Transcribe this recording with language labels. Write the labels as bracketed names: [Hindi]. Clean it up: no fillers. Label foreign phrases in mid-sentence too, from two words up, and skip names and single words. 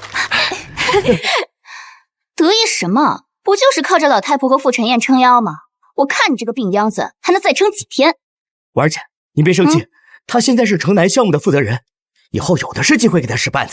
[Chinese] 得意什麼？不就是靠着老太婆和傅晨硯撑腰嗎？我看你这個病樣子，還能再撐幾天？婉兒姐，你別生氣，他現在是城南項目的負責人，以後有的是機會給他使絆子。